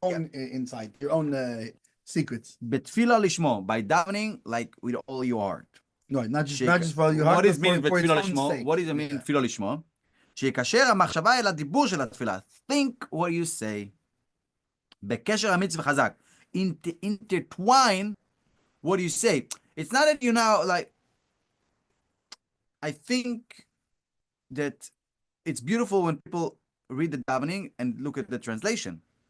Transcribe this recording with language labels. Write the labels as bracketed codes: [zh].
[en] own insight, your own secrets? [he] Betfila lishmo, [en] by davening like with all your heart. Right, not just for your heart. What does mean for its [he] בתפילה [en] own [he] לשמו? [en] sake. What does it mean תפילה לשמו? [he] שיקשר המחשבה אל הדיבור של התפילה. [en] Think what you say. [he] בקשר אמיץ וחזק. [en] Intertwine what you say. It's not that you now like. I think that it's beautiful when people read the davening and look at the translation.